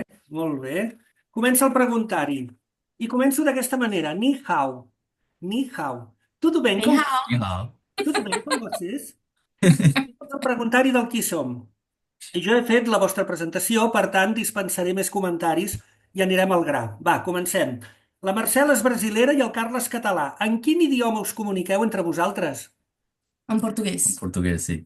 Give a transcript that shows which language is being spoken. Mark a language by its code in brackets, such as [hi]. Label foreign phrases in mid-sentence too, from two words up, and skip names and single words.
[ca] Molt bé. Comença el preguntari. I començo d'aquesta manera. [zh] 你好。你好. [pt] Tudo bem Bem com, real. [zh] 你好。 [pt] tudo bem com vocês? [ca] El preguntari del qui som. Jo he fet la vostra presentació, per tant, dispensaré més comentaris i anirem al gra. Va, comencem. La Marcela és brasilera i el Carles català. En quin idioma us comuniqueu entre vosaltres? [pt] Em português. [ca] En portuguès, sí.